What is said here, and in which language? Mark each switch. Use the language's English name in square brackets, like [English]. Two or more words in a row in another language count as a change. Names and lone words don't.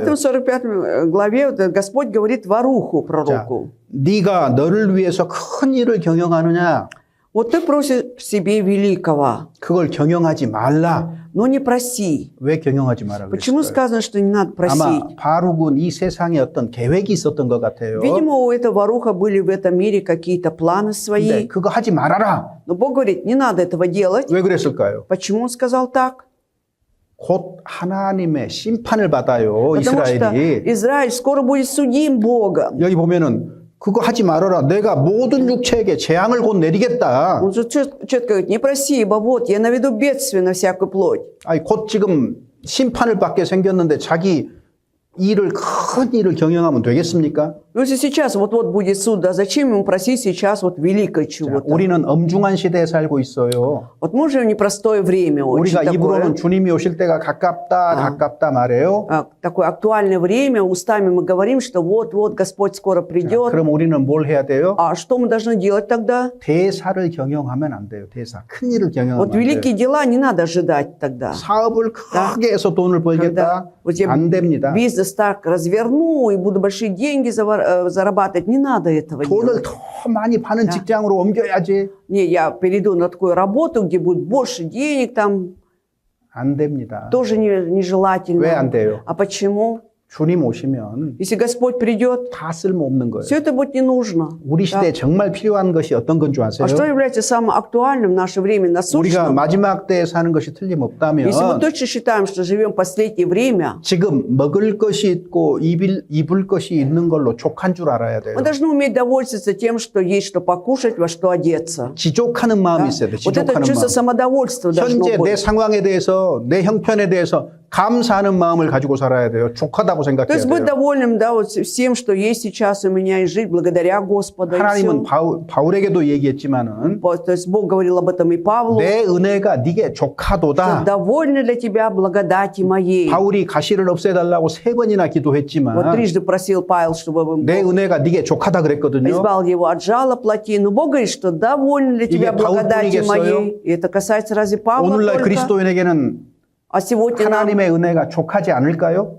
[Russian] Поэтому в 45 главе Господь говорит Варуху, [Korean] 자, [Russian] пророку. [Korean] 네가 너를 위해서 큰 일을 경영하느냐? [Russian] Вот ты просишь себе великого, [Korean] 그걸 경영하지 말라. [Russian] но не проси. [Korean] 왜 경영하지 말라 [Russian] Почему [Korean] 그랬어요? [Russian] сказано, что не надо просить? [Korean] 아마 바룩은 이 세상에 어떤 계획이 있었던 것 같아요. [Russian] Видимо, у этого Варуха были в этом мире какие-то планы [Korean] 근데 [Russian] свои. [Korean] 그거 하지 말아라. [Russian] Но Бог говорит, не надо этого делать. [Korean] 왜 그랬을까요? [Russian] Почему Он сказал так? [Korean] 곧 하나님의 심판을 받아요. [Russian] Потому что [Korean] 이스라엘이. [Russian] Израиль скоро будет судим Богом. [Korean] 여기 보면은 그거 하지 말아라. 내가 모든 육체에게 재앙을 곧 내리겠다. [Russian] Он же четко говорит, не проси, ибо вот я наведу бедствие на всякую плоть. [Korean] 아니 곧 지금 심판을 받게 생겼는데 자기 큰 일을 경영하면 되겠습니까? [Russian] Если сейчас вот-вот будет суд, да зачем ему просить сейчас вот великое [Korean] 자, [Russian] чего-то? [Korean] 우리는 엄중한 시대에 살고 있어요. [Russian] Вот мы живем в непростое время очень [Korean] 우리가 입으로는 [Russian] такое. [Korean] 주님이 오실 때가 가깝다 말해요. [Russian] Такое актуальное время, устами мы говорим, что вот-вот Господь скоро придет. [Korean] 그럼 우리는 뭘 해야 돼요? [Russian] А что мы должны делать тогда? [Korean] 대사를 경영하면 안 돼요. 대사. 큰 일을 경영하면 [Russian] Вот [Korean] 안 돼요. [Russian] великие дела не надо ожидать тогда. [Korean] 사업을 크게 해서 돈을 [Russian] Когда [Korean] 벌겠다? [Russian] вот я [Korean] 안 됩니다. [Russian] бизнес так разверну и буду большие деньги зарабатывать, не надо этого [Korean] 돈을 [Russian] делать. [Korean] 더 많이 파는 직장으로 옮겨야지. [Russian] Не, я перейду на такую работу, где будет больше денег, там [Korean] 안 됩니다. [Russian] тоже нежелательно. [Korean] 왜 안 돼요? [Russian] А почему? [Korean] 주님 오시면 [Russian] Если Господь придет, [Korean] 다 쓸모없는 거예요. [Russian] все это будет не нужно. [Korean] 우리 시대에 정말 필요한 것이 어떤 건 줄 아세요? [Russian] А что является самым актуальным в наше время, [Korean] 우리가 [Russian] насущным? [Korean] 마지막 때에 사는 것이 틀림없다면 [Russian] Если мы точно считаем, что живем в последнее время, [Korean] 지금 먹을 것이 있고 입을 것이 있는 걸로 족한 줄 알아야 돼요. [Russian] мы должны уметь довольствоваться тем, что есть что покушать, во что одеться. [Korean] 지족하는 마음이 있어야 돼요. [Russian] Вот это [Korean] 지족하는 [Russian] чувство [Korean] 마음. [Russian] самодовольства должно [Korean] 현재 내 [Russian] быть. [Korean] 상황에 대해서 내 형편에 대해서 감사하는 마음을 가지고 살아야 돼요. 족하다고 [Russian] То [Korean] 생각해야 [Russian] есть быть [Korean] 돼요. [Russian] довольным, да, вот всем, что есть сейчас у меня, и жить благодаря Господу. И [Korean] 하나님은 [Russian] всё. [Korean] 바울에게도 얘기했지만은 [Russian] То есть Бог говорил об этом и Павлу. [Korean] 내 은혜가 네게 [Russian] Что [Korean] 족하도다. [Russian] довольно для тебя благодати моей. [Korean] 바울이 가시를 없애달라고 3번이나 [Russian] Вот [Korean] 기도했지만 [Russian] трижды просил Павел, чтобы [Korean] 내 [Russian] Бог [Korean] 은혜가 네게 족하다 그랬거든요. [Russian] избавил его от жала плоти. Но Бог говорит, что довольно для тебя [Korean] 이게 [Russian] благодати [Korean] 바울뿐이겠어요? [Russian] моей. И это касается разве Павла [Korean] 오늘날 [Russian] только? [Korean] 그리스도인에게는 [Russian] А сегодня нам, [Korean] 하나님의 은혜가 족하지 않을까요?